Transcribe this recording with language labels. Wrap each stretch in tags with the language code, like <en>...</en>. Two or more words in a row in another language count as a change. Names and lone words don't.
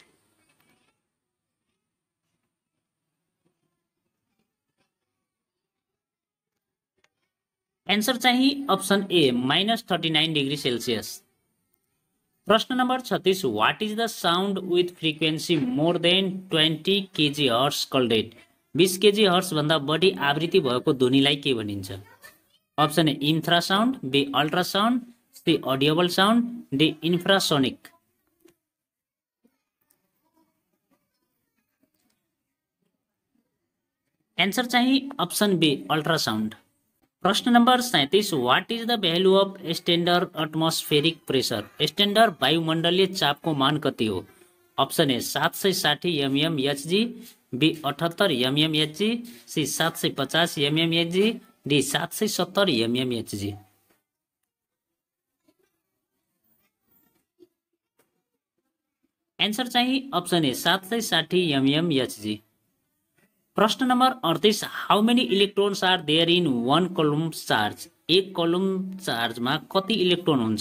<en>answer चाहिँ option A -39 degree Celsius। प्रश्न number 36, what is the sound with frequency more than 20 kHz called it।</en> <ne>20 kHz भन्दा बढी आवृत्ति भएको ध्वनिलाई के भनिन्छ?</ne> <en>option A infrasound, B ultrasound, C audible sound, D infrasonic. answer चाहिँ option B ultrasound। प्रश्न number 37, what is the value of standard atmospheric pressure।</en> <ne>स्ट्यान्डर्ड वायुमण्डलीय चापको मान कति हो?</ne> <en>option A 760 mmHg, B 78 mmHg, C 750 mmHg, D 770 mmHg. answer चाहिँ option A 760 mmHg। प्रश्न number 38, how many electrons are there in 1 coulomb charge।</en> <ne>एक कलम चार्जमा कति इलेक्ट्रोन हुन्छ?</ne>